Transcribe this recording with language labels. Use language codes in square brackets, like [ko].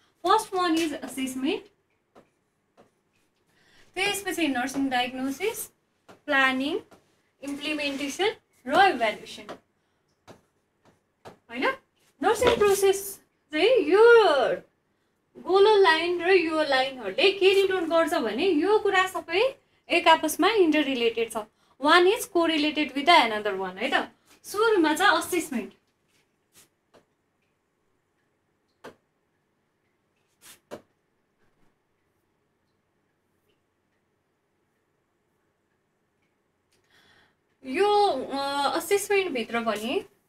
[ne] First one is assessment, त्यसपछि nursing diagnosis, planning, implementation र evaluation होइन। नर्सिङ प्रोसेस चाहिँ यो गोलो लाइन र यो लाइनहरूले के डिनोट गर्छ भने यो कुरा सबै एक आपसमा इन्टर रिलेटेड छ। [en] One is correlated with the another one है त। [ne] सुरुमा चाहिँ असेसमेन्ट, यो असेसमेन्ट भित्र पनि